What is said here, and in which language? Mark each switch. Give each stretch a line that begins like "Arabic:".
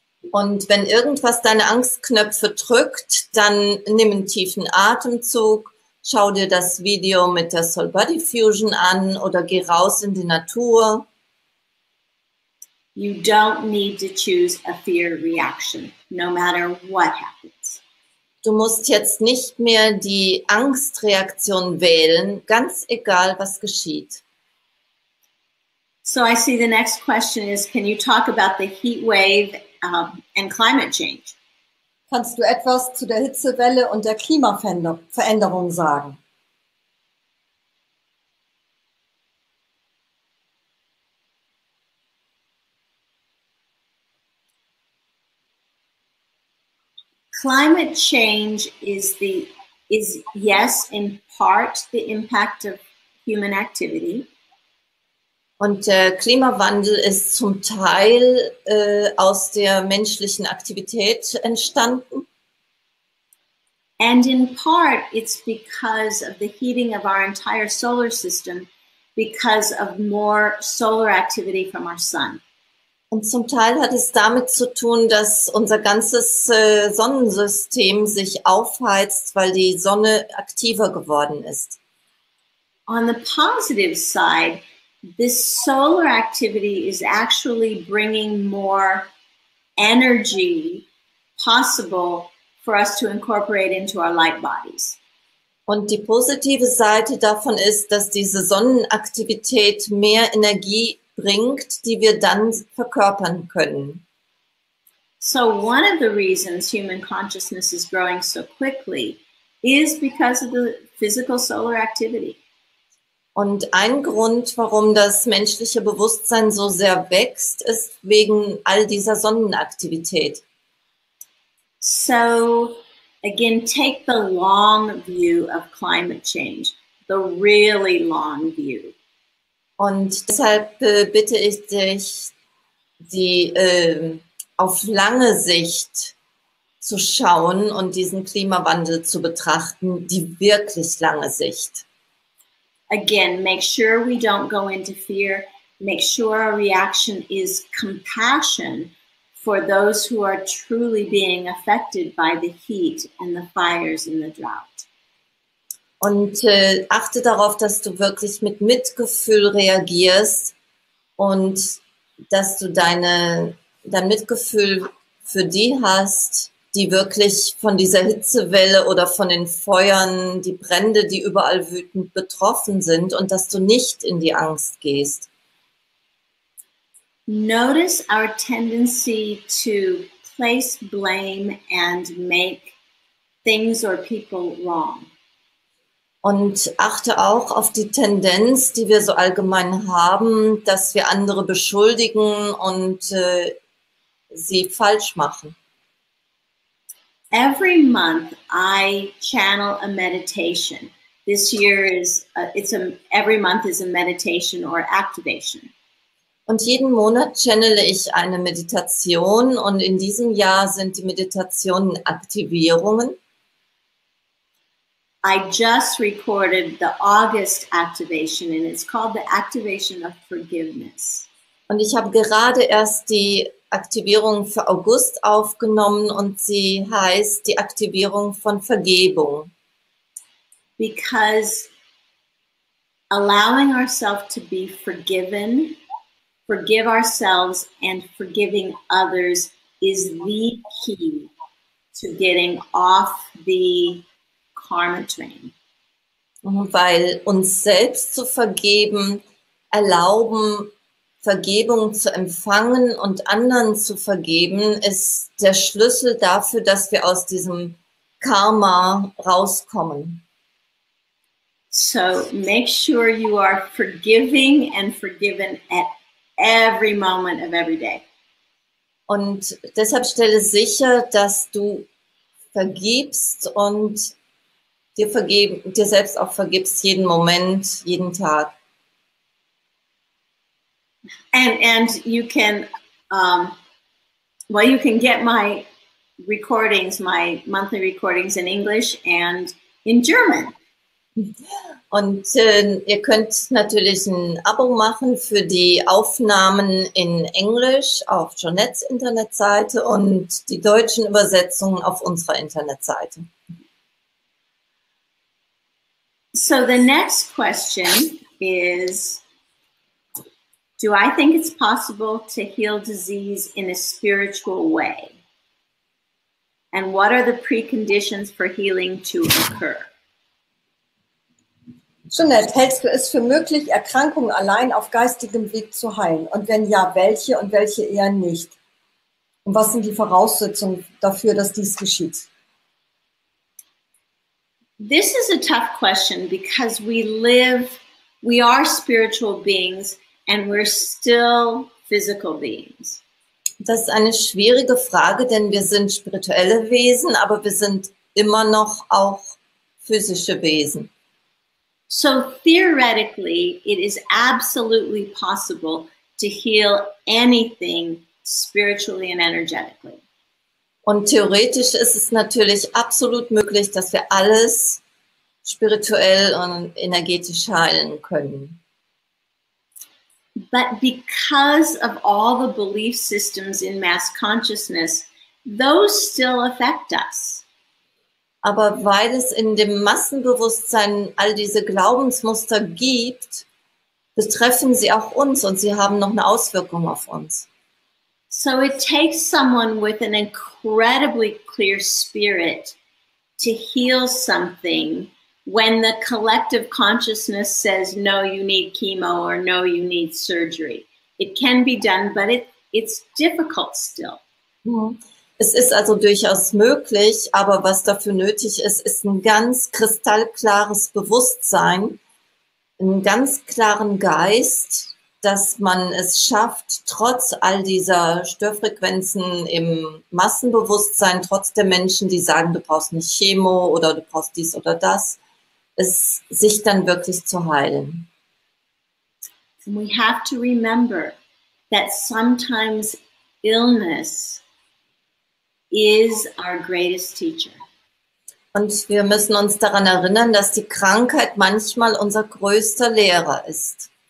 German: Und wenn irgendwas deine Angstknöpfe drückt, dann nimm einen tiefen Atemzug, schau dir das Video mit der Soul Body Fusion an oder geh raus in die Natur.
English: You don't need to choose a fear reaction, no matter what happens.
German: Du musst jetzt nicht mehr die Angstreaktion wählen, ganz egal, was geschieht.
English: So I see the next question is, can you talk about the heat wave and climate change?
German: Kannst du etwas zu der Hitzewelle und der Klimaveränderung sagen?
English: Climate change is yes, in part the impact of human activity.
German: Und der Klimawandel ist zum Teil aus der menschlichen Aktivität entstanden.
English: And in part, it's because of the heating of our entire solar system because of more solar activity from our sun.
German: Und zum Teil hat es damit zu tun, dass unser ganzes Sonnensystem sich aufheizt, weil die Sonne aktiver geworden ist.
English: On the positive side, this solar activity is actually bringing more energy possible for us to incorporate into our light bodies.
German: Und die positive Seite davon ist, dass diese Sonnenaktivität mehr Energie bringt, die wir dann verkörpern können.
English: So one of the reasons human consciousness is growing so quickly is because of the physical solar activity.
German: Und ein Grund, warum das menschliche Bewusstsein so sehr wächst, ist wegen all dieser Sonnenaktivität.
English: So again, take the long view of climate change, the really long view.
German: Und deshalb bitte ich dich, die auf lange Sicht zu schauen und diesen Klimawandel zu betrachten, die wirklich lange Sicht.
English: Again, make sure we don't go into fear. Make sure our reaction is compassion for those who are truly being affected by the heat and the fires and the drought.
German: Und achte darauf, dass du wirklich mit Mitgefühl reagierst und dass du dein Mitgefühl für die hast, die wirklich von dieser Hitzewelle oder von den Feuern, die Brände, die überall wütend betroffen sind und dass du nicht in die Angst gehst.
English: Notice our tendency to place blame and make things or people wrong.
German: Und achte auch auf die Tendenz, die wir so allgemein haben, dass wir andere beschuldigen und sie falsch machen.
English: Every month I channel a meditation. This year is every month is a meditation or activation.
German: Und jeden Monat channele ich eine Meditation und in diesem Jahr sind die Meditationen Aktivierungen.
English: I just recorded the August activation and it's called the activation of forgiveness.
German: Und ich habe gerade erst die Aktivierung für August aufgenommen und sie heißt die Aktivierung von Vergebung.
English: Because allowing ourselves to be forgiven, forgive ourselves and forgiving others is the key to getting off the karma train.
German: Weil uns selbst zu vergeben, erlauben, Vergebung zu empfangen und anderen zu vergeben, ist der Schlüssel dafür, dass wir aus diesem Karma rauskommen.
English: So make sure you are forgiving and forgiven at every moment of every day.
German: Und deshalb stelle sicher, dass du vergibst und dir selbst auch vergibst, jeden Moment, jeden Tag.
English: And you can, you can get my recordings, my monthly recordings in English and in German.
German: Und ihr könnt natürlich ein Abo machen für die Aufnahmen in Englisch auf Jonettes Internetseite und die deutschen Übersetzungen auf unserer Internetseite.
English: So the next question is, do I think it's possible to heal disease in a spiritual way? And what are the preconditions for healing to occur?
German: Jonette, hältst du es für möglich, Erkrankungen allein auf geistigem Weg zu heilen? Und wenn ja, welche und welche eher nicht? Und was sind die Voraussetzungen dafür, dass dies geschieht?
English: This is a tough question because we are spiritual beings and we're still physical beings.
German: Das ist eine schwierige Frage, denn wir sind spirituelle Wesen, aber wir sind immer noch auch physische Wesen.
English: So theoretically, it is absolutely possible to heal anything spiritually and energetically.
German: Und theoretisch ist es natürlich absolut möglich, dass wir alles spirituell und energetisch heilen können.
English: But because of all the belief systems in mass consciousness, those still affect us.
German: Aber weil es in dem Massenbewusstsein all diese Glaubensmuster gibt, betreffen sie auch uns und sie haben noch eine Auswirkung auf uns.
English: So it takes someone with an incredibly clear spirit to heal something when the collective consciousness says, no, you need chemo or no, you need surgery. It can be done, but it's difficult still.
German: Es ist also durchaus möglich, aber was dafür nötig ist, ist ein ganz kristallklares Bewusstsein, einen ganz klaren Geist, dass man es schafft, trotz all dieser Störfrequenzen im Massenbewusstsein, trotz der Menschen, die sagen, du brauchst nicht Chemo oder du brauchst dies oder das, es sich dann wirklich zu heilen.
English: And we have to remember that sometimes illness is our greatest teacher.
German: Und wir müssen uns daran erinnern, dass die Krankheit manchmal unser größter Lehrer ist.